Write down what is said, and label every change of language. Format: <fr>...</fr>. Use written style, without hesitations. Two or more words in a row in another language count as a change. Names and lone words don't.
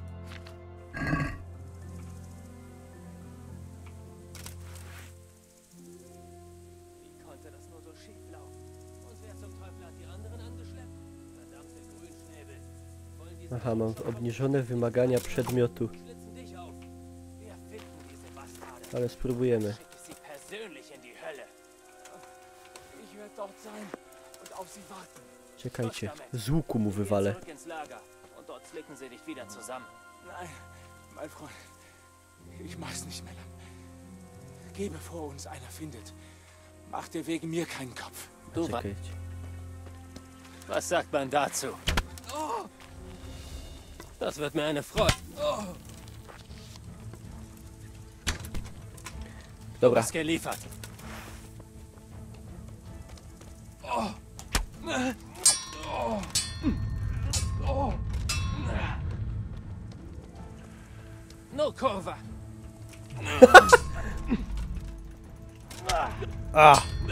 <pl>Aha, mam obniżone wymagania przedmiotu. Ale spróbujemy. Czekajcie, z łuku mu wywalę.</pl> <de>Nein, mein Freund. Ich mach's nicht mehr lang. Geh, bevor uns einer findet. Mach dir wegen mir keinen Kopf.</de> <pl>Czekajcie.</pl> <de>Was sagt man dazu? Das wird mir eine Freude.</de> <pl>Dobra.</pl> <de>Was geliefert.</de> <pl>No kurwa. A!</pl>